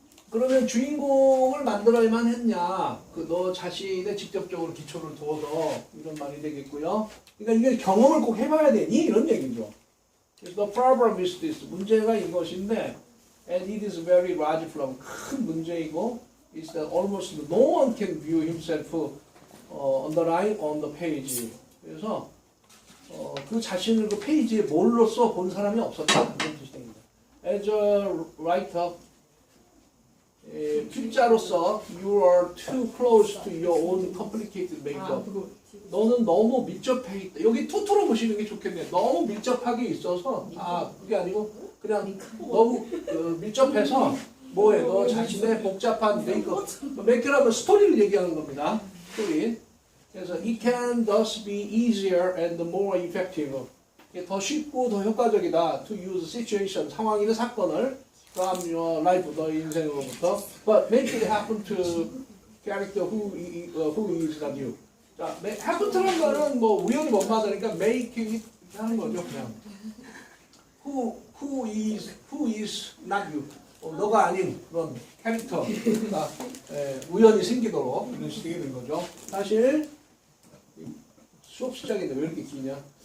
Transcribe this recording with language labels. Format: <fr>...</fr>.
<ko>그러면 주인공을 만들어야만 했냐? 너 자신의 직접적으로 기초를 두어서 이런 말이 되겠고요. 그러니까 이게 경험을 꼭 해봐야 되니? 이런 얘기죠. 그래서</ko> <en>the problem is this.</en> <ko>문제가 이것인데,</ko> <en>and it is very large problem.</en> <ko>큰 문제이고,</ko> <en>is that almost no one can view himself on the line on the page.</en> <ko>그래서 그 자신을 그 페이지에 뭘로써 본 사람이 없었다. 이런 뜻이 됩니다.</ko> <en>As a writer,</en> <ko>필자로서</ko> <en>you are too close to your own complicated makeup.</en> <ko>너는 너무 밀접해 있다. 여기 투투로 보시는 게 좋겠네요. 너무 밀접하게 있어서 그게 아니고 그냥 너무 밀접해서 뭐해? 너 자신의 복잡한 메이크업. 메이크업은 스토리를 얘기하는 겁니다. 스토리. 그래서</ko> <en>it can thus be easier and more effective.</en> <ko>더 쉽고 더 효과적이다.</ko> <en>To use situation,</en> <ko>상황이나 사건을</ko> <en>from your life,</en> <ko>너의 인생으로부터.</ko> <en>But make it happen to character who is not you.</en> <ko>자, happen to라는 거는 뭐 우연히 못 받으니까</ko> <en>make it</en> <ko>하는 거죠, 그냥.</ko> <en>Who is not you.</en> <ko>너가 아닌 그런 캐릭터가 우연히 생기도록 이런 식이 되는 거죠. 사실 수업 시작인데 왜 이렇게 기냐?</ko>